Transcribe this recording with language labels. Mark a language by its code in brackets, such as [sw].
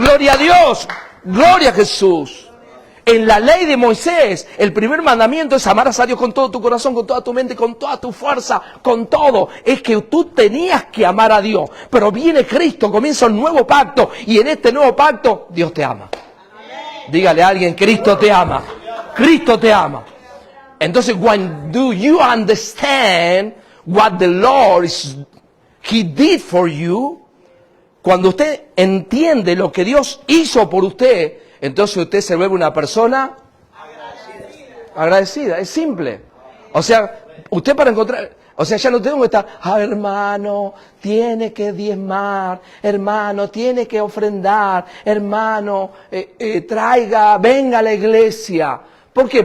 [es] Gloria a Dios, gloria a Jesús. En la ley de Moisés, el primer mandamiento es amarás a Dios con todo tu corazón, con toda tu mente, con toda tu fuerza, con todo. Es que tú tenías que amar a Dios. Pero viene Cristo, comienza un nuevo pacto. Y en este nuevo pacto, Dios te ama. Dígale a alguien, Cristo te ama. Cristo te ama. [en] Entonces, when do you understand what the Lord He did for you? [es] Cuando usted entiende lo que Dios hizo por usted, entonces usted se vuelve una persona agradecida. Es simple. O sea, usted para encontrar... O sea, ya no tengo que estar, hermano, tiene que diezmar, hermano, tiene que ofrendar, hermano, traiga, venga a la iglesia. ¿Por qué?